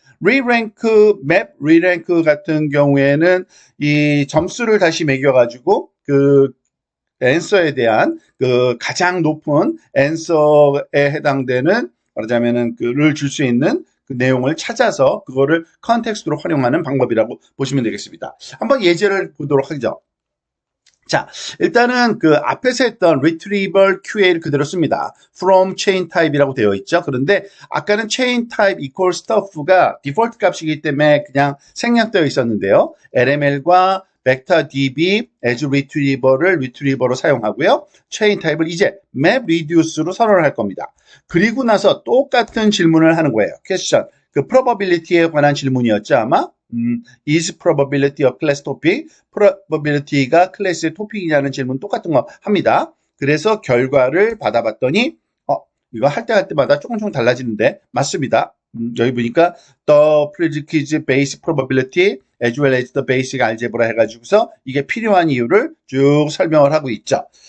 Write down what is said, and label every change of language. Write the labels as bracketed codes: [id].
[ko] map re-rank 같은 경우에는 이 점수를 다시 매겨가지고 answer에 대한 가장 높은 answer에 해당되는 말하자면은 를 줄 수 있는 내용을 찾아서 그거를 컨텍스트로 활용하는 방법이라고 보시면 되겠습니다. 한번 예제를 보도록 하죠. 자, 일단은 앞에서 했던 retrieval QA를 그대로 씁니다. from chain type이라고 되어 있죠. 그런데 아까는 chain type equal stuff가 디폴트 값이기 때문에 그냥 생략되어 있었는데요. LML과 vector DB as retriever로 사용하고요. chain type를 이제 map reduce로 선언을 할 겁니다. 그리고 나서 똑같은 질문을 하는 거예요. question. probability에 관한 질문이었죠, 아마. [en] is probability a class topic? [ko] probability가 클래스의 토픽이냐는 질문 똑같은 거 합니다. 그래서 결과를 받아봤더니 이거 할 때마다 조금 달라지는데 맞습니다. 여기 보니까 [en] the predicate basic probability as well as the basic algebra [ko] 해가지고서 이게 필요한 이유를 쭉 설명을 하고 있죠.